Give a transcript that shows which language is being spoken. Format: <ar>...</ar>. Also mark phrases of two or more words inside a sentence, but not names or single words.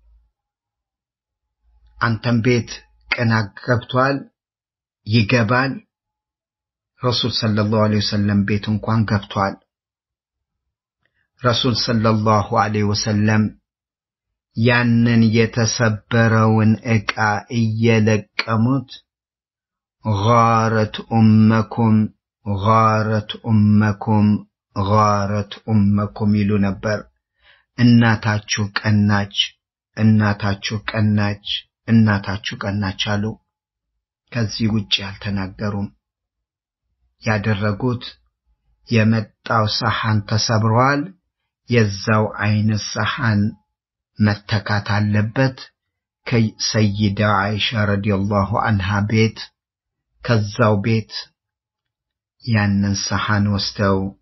<am>አንተም ቤት ቅናት ገብቷል ይገባል ረሱል</am> <ar>صلى الله عليه وسلم</ar> <am>ቤት እንኳን ገብቷል ረሱል</am> <ar>صلى الله عليه وسلم</ar> <am>ያንን የተሰበረውን ዕቃ እየለቀሙት</am> <ar>غارت أمكم غارت أمكم غارت أمكم</ar> <am>ይሉ ነበር እናታችሁ ቀናች እናታችሁ ቀናች እናታችሁ ቀናች አሉ ከዚህ ውጪ አልተናገሩም ያደረጉት የመጣው ሰሃን ተሰብሯል የዛው አይነት ሰሃን መተካት አለበት ከሰይዳ አይሻ</am> <ar>رضي الله عنها</ar> <am>ቤት ከዛው ቤት ያንን ሰሃን ወስደው</am>